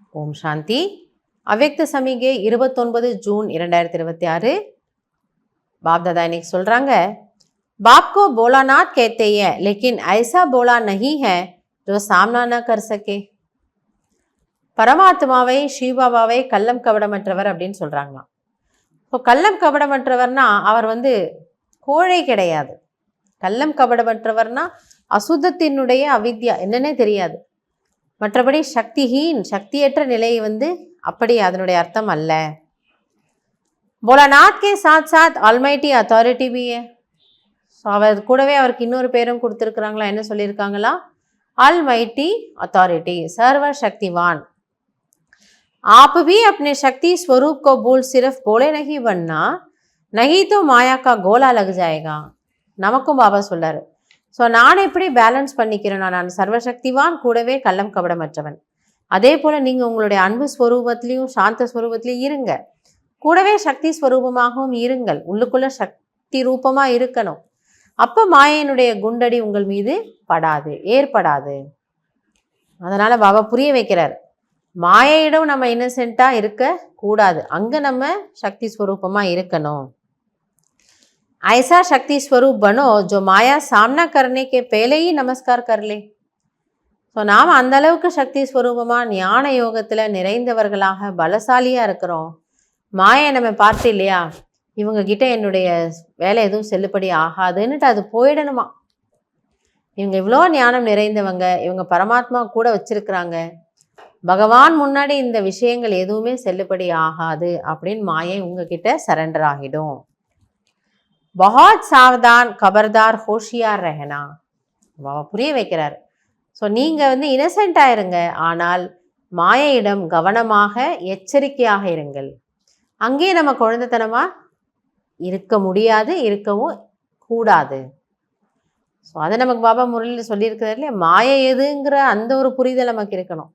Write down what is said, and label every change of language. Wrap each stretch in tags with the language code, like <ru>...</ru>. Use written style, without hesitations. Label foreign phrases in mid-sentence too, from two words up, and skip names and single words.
<ta>ஓம் சாந்தி. அவ்யக்த சமிகை 29 ஜூன் 2026.</ta> <hi>बाप दादा ने சொல்றாங்க, बाप को भोलानाथ कहते हैं लेकिन ऐसा भोला नहीं है जो सामना न कर सके.</hi> <ta>பரமாத்மாவை ஸ்ரீபாபாவை கள்ளம் கபடமற்றவர் அப்படின்னு சொல்றாங்களாம். இப்போ கள்ளம் கபடமற்றவர்னா அவர் கோழை கிடையாது. கள்ளம் கபடமற்றவர்னா அசுத்தத்தினுடைய அவித்யா என்னன்னே தெரியாது. மற்றபடி சக்தியற்ற நிலை அப்படி அதனுடைய அர்த்தம் அல்ல.</ta> <hi>भोलानाथ के साथ साथ</hi> <en>almighty authority</en> <hi>भी है.</hi> <ta>ஸோ அவர் கூடவே அவருக்கு இன்னொரு பேரும் கொடுத்துருக்குறாங்களா, என்ன சொல்லியிருக்காங்களா?</ta> <en>almighty authority,</en> <hi>सर्व शक्तिवान. आप भी अपने शक्ति स्वरूप को भूल सिर्फ भोले नहीं बनना, नहीं तो माया का गोला लग जाएगा.</hi> <ta>நமக்கும் பாபா சொல்லாரு. ஸோ நான் எப்படி பேலன்ஸ் பண்ணிக்கிறேன்னா, நான் சர்வசக்திவான் கூடவே கள்ளம் கபடமற்றவன். அதே போல் நீங்கள் உங்களுடைய அன்பு ஸ்வரூபத்திலையும் சாந்த ஸ்வரூபத்திலையும் இருங்க, கூடவே சக்தி ஸ்வரூபமாகவும் இருங்கள். உள்ளுக்குள்ள சக்தி ரூபமாக இருக்கணும். அப்போ மாயையினுடைய குண்டடி உங்கள் மீது ஏற்படாது. அதனால் பாபா புரிய வைக்கிறார், மாயையிடம் நம்ம இன்னசென்ட்டாக இருக்கக்கூடாது, அங்கே நம்ம சக்தி ஸ்வரூபமாக இருக்கணும்.</ta> <hi>ऐसा शक्ति स्वरूप बनो जो माया सामना करने के पहले ही नमस्कार कर ले.</hi> <ta>ஸோ நாம் அந்த அளவுக்கு சக்தி ஸ்வரூபமாக ஞான யோகத்தில் நிறைந்தவர்களாக பலசாலியாக இருக்கிறோம். மாயை நம்ம பார்த்து இல்லையா, இவங்க கிட்ட என்னுடைய வேலை எதுவும் செல்லுபடி ஆகாதுன்னுட்டு அது போயிடணுமா. இவங்க இவ்வளோ ஞானம் நிறைந்தவங்க, இவங்க பரமாத்மா கூட வச்சிருக்கிறாங்க, பகவான் முன்னாடி இந்த விஷயங்கள் எதுவுமே செல்லுபடி ஆகாது அப்படின்னு மாயை உங்ககிட்ட சரண்டர் ஆகிடும்.</ta> <hi>बहुत सावधान खबरदार होशियार रहना.</hi> <ta>புரிய வைக்கிறார். ஸோ நீங்கள் இன்னசென்ட்டாக இருங்க, ஆனால் மாயையிடம் கவனமாக எச்சரிக்கையாக இருங்கள். அங்கேயே நம்ம குழந்தைத்தனமாக இருக்க முடியாது, இருக்கவும் கூடாது. ஸோ அதை நமக்கு பாபா முரளியில் சொல்லியிருக்கிறார் இல்லையா, மாயை எதுங்கிற அந்த ஒரு புரிதல் நமக்கு இருக்கணும்.</ta>